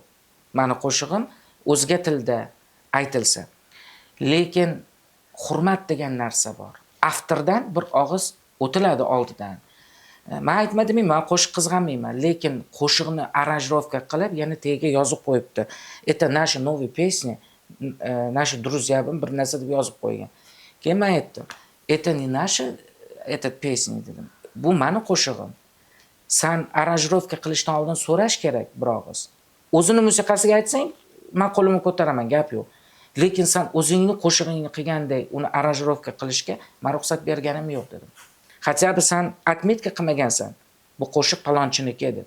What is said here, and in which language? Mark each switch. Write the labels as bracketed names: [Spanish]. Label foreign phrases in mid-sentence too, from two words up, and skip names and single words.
[Uzbek] Meni qo'shig'im o'zga tilda aytilsa. Lekin hurmat degan narsa bor. Avtordan bir og'iz o'tiladi oldidan. Men aytmadimmi, men qo'shiq qizg'anmayman, lekin qo'shiqni aranjirovka qilib, yana tagiga yozib qo'yibdi. [Russian] Это наши новые песни, наши друзья [Uzbek] bir narsa deb yozib qo'ygan. Keyin men aytdim, [Russian] это не наши этот песни dedim. [Uzbek] Bu meni qo'shig'im. Sen aranjirovka qilishdan oldin so'rash kerak bir og'iz. O'zini musiqasiga aytsang, men qo'limni ko'taraman, gap yo'q. Lekin sen o'zingni qo'shig'ingni qilganday uni aranjirovka qilishga men ruxsat berganim yo'q dedim. Hatto sen atmetka qilmagansan. Bu qo'shiq palonchiniki deb.